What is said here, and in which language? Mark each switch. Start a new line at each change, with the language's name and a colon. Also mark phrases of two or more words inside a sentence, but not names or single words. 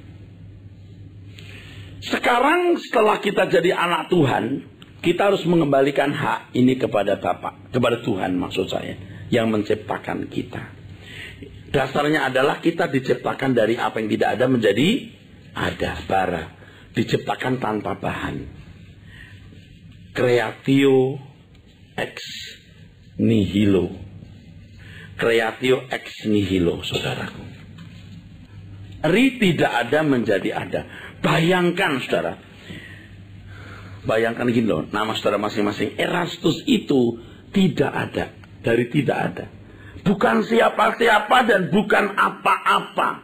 Indonesian: Sekarang setelah kita jadi anak Tuhan, kita harus mengembalikan hak ini kepada Bapa, kepada Tuhan maksud saya, yang menciptakan kita. Dasarnya adalah kita diciptakan dari apa yang tidak ada menjadi ada, bara. Diciptakan tanpa bahan.
Latin: Creatio ex nihilo. Creatio ex nihilo,
Indonesian: saudaraku. Tidak ada menjadi ada. Bayangkan, saudara. Bayangkan gini loh, nama saudara masing-masing. Erastus itu tidak ada. Dari tidak ada. Bukan siapa-siapa dan bukan apa-apa.